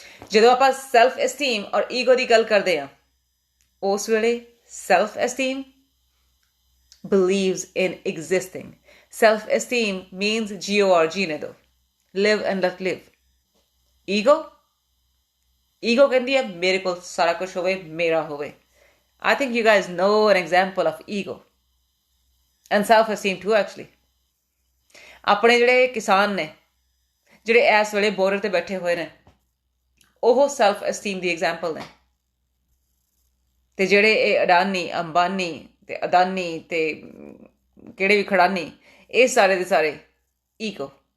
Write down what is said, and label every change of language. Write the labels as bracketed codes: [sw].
[pa] ਜਦੋਂ ਆਪਾਂ ਸੈਲਫ ਐਸਟੀਮ ਔਰ ਈਗੋ ਦੀ ਗੱਲ ਕਰਦੇ ਹਾਂ, ਉਸ ਵੇਲੇ self ਐਸਟੀਮ [en] believes in existing. Self-esteem means G-O-R, [pa] ਜੀਣੇ ਦੋ, [en] live and let live. [pa] Ego ਕਹਿੰਦੀ ਹੈ ਮੇਰੇ ਕੋਲ ਸਾਰਾ ਕੁਝ ਹੋਵੇ, ਮੇਰਾ ਹੋਵੇ। [en] I think you guys know an example of ego and self-esteem too actually. [pa] ਆਪਣੇ ਜਿਹੜੇ ਕਿਸਾਨ ਨੇ, ਜਿਹੜੇ ਇਸ ਵੇਲੇ ਬੋਰਡਰ ਤੇ ਬੈਠੇ ਹੋਏ ਨੇ, ਉਹ ਸੈਲਫ ਐਸਟੀਮ ਦੀ ਐਗਜ਼ਾਮਪਲ ਨੇ। ਤੇ ਜਿਹੜੇ ਇਹ ਅਡਾਨੀ, ਅੰਬਾਨੀ ਤੇ ਅਦਾਨੀ ਤੇ ਕਿਹੜੇ ਵੀ ਖੜਾਨੀ, ਇਹ ਸਾਰੇ ਦੇ ਸਾਰੇ ਈਗੋ।